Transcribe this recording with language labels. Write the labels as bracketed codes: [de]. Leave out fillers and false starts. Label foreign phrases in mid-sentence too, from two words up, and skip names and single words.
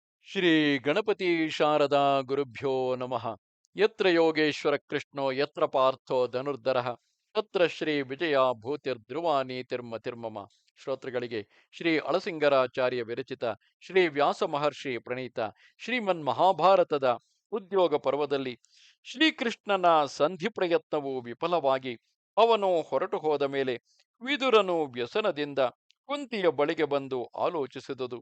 [sa] श्री गणपति शारदा गुरुभ्यो नमः। यत्र योगेश्वर कृष्णो यत्र पार्थो धनुर्धरः तत्र श्री विजय भूतिर्ध्रुव नीतिर्मतिर्मम. [kn] ಶ್ರೋತೃಗಳಿಗೆ ಶ್ರೀ ಅಳಸಿಂಗರಾಚಾರ್ಯ ವಿರಚಿತ ಶ್ರೀ ವ್ಯಾಸ ಮಹರ್ಷಿ ಪ್ರಣೀತ ಶ್ರೀಮನ್ ಮಹಾಭಾರತದ ಉದ್ಯೋಗ ಪರ್ವದಲ್ಲಿ ಶ್ರೀಕೃಷ್ಣನ ಸಂಧಿ ಪ್ರಯತ್ನವು ವಿಫಲವಾಗಿ ಅವನು ಹೊರಟು ಹೋದ ಮೇಲೆ ವಿದುರನು ವ್ಯಸನದಿಂದ ಕುಂತಿಯ ಬಳಿಗೆ ಬಂದು ಆಲೋಚಿಸಿದುದು.